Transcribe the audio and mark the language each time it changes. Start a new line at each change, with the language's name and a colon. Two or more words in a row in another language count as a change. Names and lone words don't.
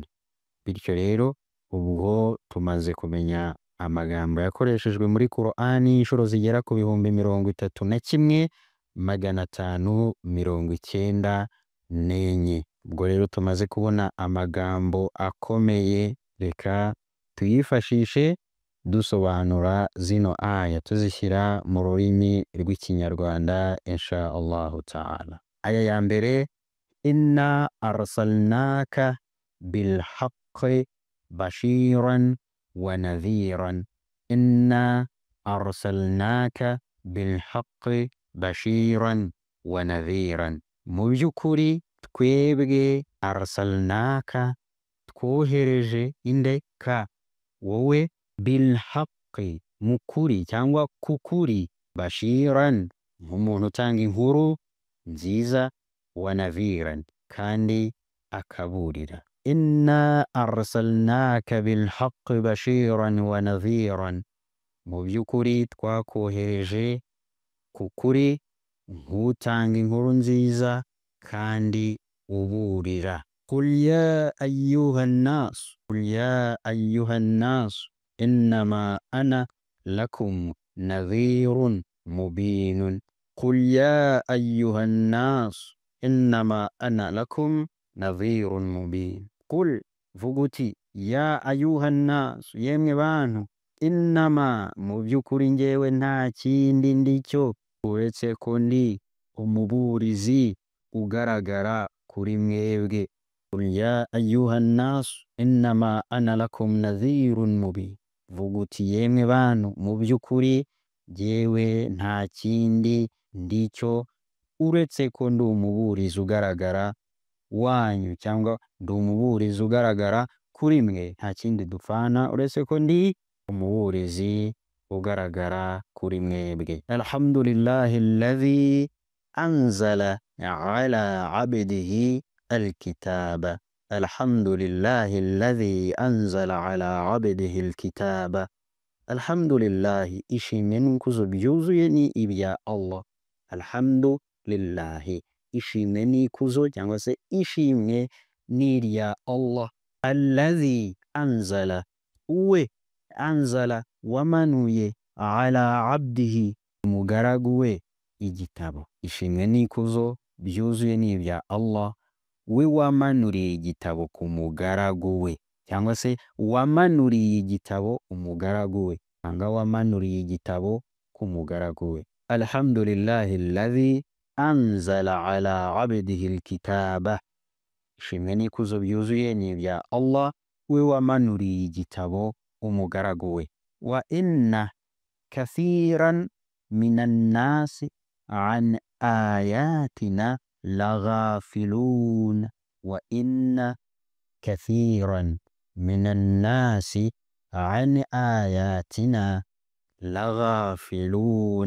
Kinyarwanda: Bityo rero ubwo tumaze kumenya amagambo yakoreshejwe muri Qur'ani inshuro zigera ku 31,594. Ubwo rero tumaze kubona amagambo akomeye, reka tuyifashishe dusobanura zino aya, tuzishyira mu rurimi rw'ikinyarwanda
Arabic: إن شاء الله تعالى.
Kinyarwanda: Aya ya mbere,
Arabic: إنا أرسلناك بالحق بشيرا ونذيرا. إنا أرسلناك بالحق بشيرا ونذيرا.
Kinyarwanda: Mu by'ukuri twebwe arsalnaka twohereje indeka wowe bilhaqqi mukuri cyangwa kukuri. Bashiran nk'umuntu utanga inkuru nziza.
Arabic: ونذيرا
Kinyarwanda: kandi akaburira.
Arabic: إنا أرسلناك بالحق بشيرا ونذيرا.
Kinyarwanda: Mu by'ukuri twakohereje kukuri nk'utanga inkuru nziza kandi uburira.
Arabic: قل يا أيها الناس قل يا أيها الناس إنما أنا لكم نذير مبين. قل يا أيها الناس إنما أنا لكم نذير مبين.
Kinyarwanda: Qul vuguti
Arabic: يا أيها الناس
Kinyarwanda: yemwe bantu. Innama mu by'ukuri njyewe nta kindi ndicyo uretse ko ndi umuburizi ugaragara kuri mwebwe.
Arabic: قل يا أيها الناس إنما أنا لكم نذير مبين.
Kinyarwanda: Vuguti yemwe bantu mu by'ukuri njyewe nta kindi ndicyo uretse ko ndi umuburizi ugaragara wanyu cyangwa ndi umuburizi ugaragara kuri mwe. Nta kindi dupfana uretse ko ndi umuburizi ugaragara kuri mwebwe.
Arabic: الحمد لله الذي أنزل على عبده الكتاب. الحمد لله الذي أنزل على عبده الكتاب.
Kinyarwanda: Alhamdulillahi ishimwe n'ikuzo byuzuye ni ibya Allah. Alhamdulillahi ishimwe n'ikuzo cyangwa se ishimwe ni irya Allah.
Arabic: الذي أنزل
Kinyarwanda: we anzala wamanuye
Arabic: على عبده
Kinyarwanda: umugaragu we igitabo. Ishimwe n'ikuzo byuzuye ni ibya Allah, we wamanuriye igitabo ku mugaragu we cyangwa se wamanuriye igitabo umugaragu we cyangwa wamanuriye igitabo ku mugaragu we.
Arabic: الحمد لله الذي أنزل على عبده الكتاب.
Kinyarwanda: ishimwe n'ikuzo byuzuye ni ibya Allah we wamanuriye igitabo umugaragu we.
Arabic: وإن كثيرا من الناس عن آياتنا لغافلون. وإن كثيرا من الناس عن آياتنا لغافلون.